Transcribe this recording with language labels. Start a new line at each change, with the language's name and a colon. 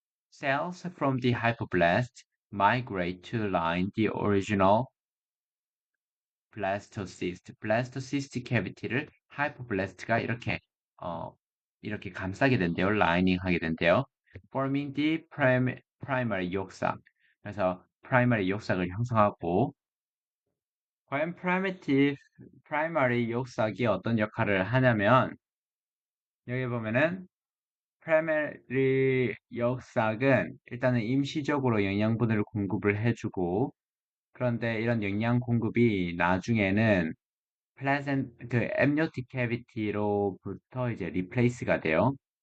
English: Cells from the hypoblast migrate to line the original blastocyst.
Korean: blastocyst cavity를 hypoblast가 어, 이렇게 감싸게 된대요. 라이닝 하게 된대요.
English: forming the primary 욕삭.
Korean: 그래서 primary 욕삭을 형성하고 과연 primary 욕삭이 어떤 역할을 하냐면 여기 보면은 primary 역삭은 일단은 임시적으로 영양분을 공급을 해주고 그런데 이런 영양 공급이 나중에는 그 amniotic cavity로부터 이제 replace가 돼요.